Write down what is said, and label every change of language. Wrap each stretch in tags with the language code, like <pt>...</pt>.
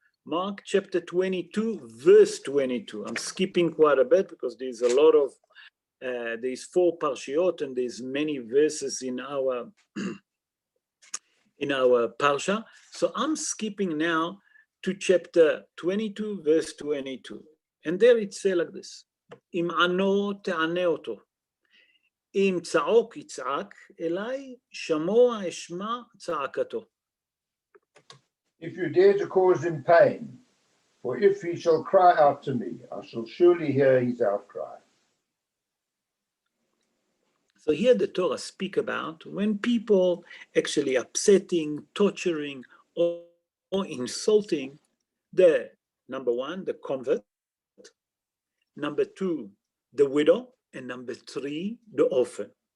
<en>Mark chapter 22, verse 22. I'm skipping quite a bit because there's a lot of, there's 4 parshiot and there's many verses in our parsha. So I'm skipping now to chapter 22, verse 22. And there it says like this:</en> <he>אם ענו תענה אותו. אם צעוק יצעק אליי, שמוע אשמע צעקתו.</he> <en>If you dare to cause him pain, for if he shall cry out to me, I shall surely hear his outcry. So here the Torah speak about when people actually upsetting, torturing, or insulting the, number one, the convert, number two, the widow, and number three, the orphan.</en>